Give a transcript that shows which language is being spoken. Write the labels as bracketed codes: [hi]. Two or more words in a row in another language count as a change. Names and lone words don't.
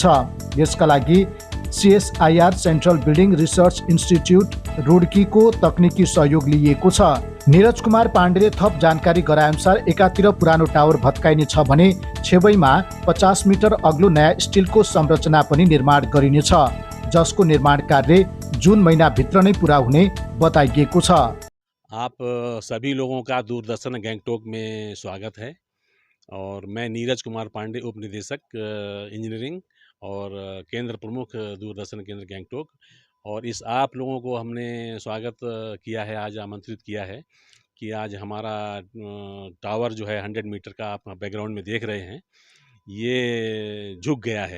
[ne] यसका लागि सीएसआईआर सेन्ट्रल बिल्डिङ रिसर्च इन्स्टिट्युट रुड्कीको तकनिकी सहयोग लिइएको छ। नीरज कुमार पाण्डेले थप जानकारी गराएअनुसार एकातिर पुरानो टावर भत्काइनेछ भने छेवैमा 50 मिटर अग्लो नयाँ स्टिलको संरचना पनि निर्माण गरिनेछ, जसको निर्माण कार्य जून महीनाभित्र नै पुरा हुने बताइएको छ। [hi] आप सभी लोगों का दूरदर्शन गैंगटोक में स्वागत है और मैं नीरज कुमार पांडे, उप निदेशक इंजीनियरिंग और केंद्र प्रमुख दूरदर्शन केंद्र गैंगटोक। और इस आप लोगों को हमने स्वागत किया है, आज आमंत्रित किया है कि आज हमारा टावर जो है 100 मीटर का आप बैकग्राउंड में देख रहे हैं, ये झुक गया है।